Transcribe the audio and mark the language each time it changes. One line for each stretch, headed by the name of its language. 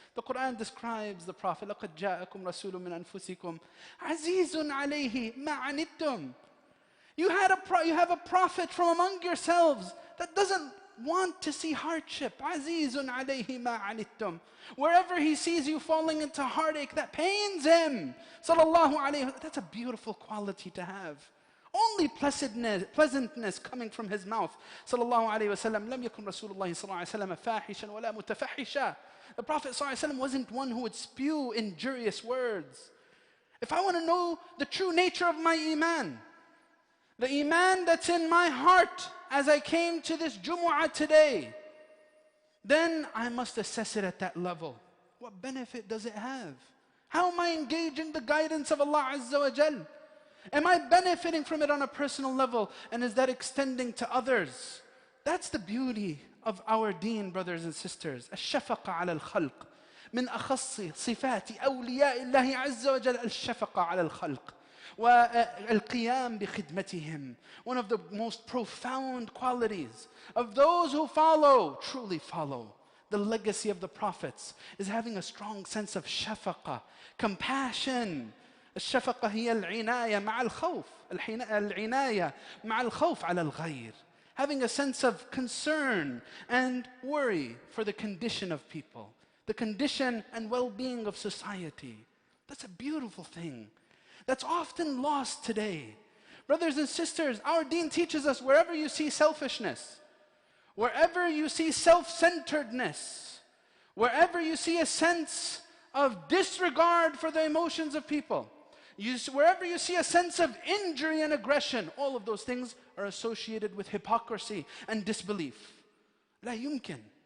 English: The Quran describes the Prophet,
Arabic: لَقَدْ جَاءَكُمْ رَسُولٌ مِّنْ أَنفُسِكُمْ عَزِيزٌ عَلَيْهِ مَا عَنِتُّمْ.
English: You have a prophet from among yourselves that doesn't want to see hardship.
Arabic: عَزِيزٌ عَلَيْهِ مَا عَنِتُّمْ.
English: Wherever he sees you falling into heartache, that pains him. Sallallahu alayhi wa sallam. That's a beautiful quality to have. Only pleasantness coming from his mouth.
Arabic: Sallallahu alayhi wa sallam. لَمْ يَكُنْ رَسُولُ اللَّهِ صَلَّى اللَّهُ عَلَيْهِ وسلم فَاحِشًا وَلَا مُتَفَحِّشًا.
English: The Prophet ﷺ wasn't one who would spew injurious words. If I want to know the true nature of my Iman, the Iman that's in my heart as I came to this Jumu'ah today, then I must assess it at that level. What benefit does it have? How am I engaging the guidance of Allah Azza wa Jal? Am I benefiting from it on a personal level? And is that extending to others? That's the beauty of our deen, brothers and sisters.
Arabic: الشفقة على الخلق من أخص صفات أولياء الله عز وجل الشفقة على الخلق والقيام بخدمتهم.
English: One of the most profound qualities of those who truly follow the legacy of the prophets is having a strong sense of شفقة, compassion.
Arabic: الشفقة هي العناية مع الخوف العناية مع الخوف على الغير.
English: Having a sense of concern and worry for the condition of people, the condition and well-being of society. That's a beautiful thing that's often lost today. Brothers and sisters, our deen teaches us wherever you see selfishness, wherever you see self-centeredness, wherever you see a sense of disregard for the emotions of people, wherever you see a sense of injury and aggression, all of those things are associated with hypocrisy and disbelief.
Arabic: لا يمكن